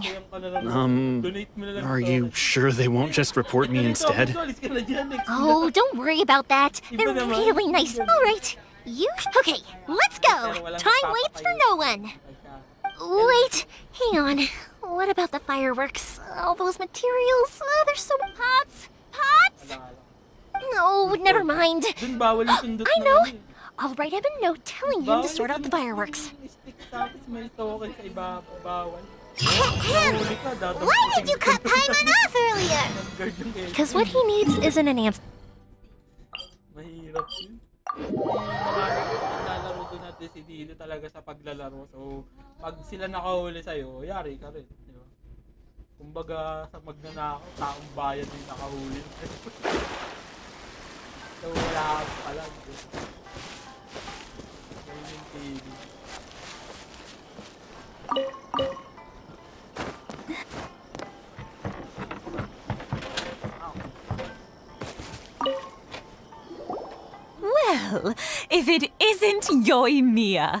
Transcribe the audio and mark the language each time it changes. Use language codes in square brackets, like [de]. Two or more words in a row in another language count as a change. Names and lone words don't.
[en] Are you sure they won't just report me instead? Oh, don't worry about that. They're really nice. All right. Okay, let's go. Time waits for no one. Wait, hang on. What about the fireworks? All those materials? Oh, they're so pots. Pots? No, never mind. I know. I'll write him a note telling him to sort out the fireworks. Why did you cut Paimon off earlier? Because what he needs isn't an answer. [tl] Mahirap yun. Naglalaro doon at desidido talaga sa paglalaro. So, pag sila nakahuli sa'yo, yari ka rin. Di ba? Kumbaga, sa magnanakaw, taong bayan din nakahuli. So, wala ka pala. [en] Gaming TV. Well, if it isn't Yoimiya.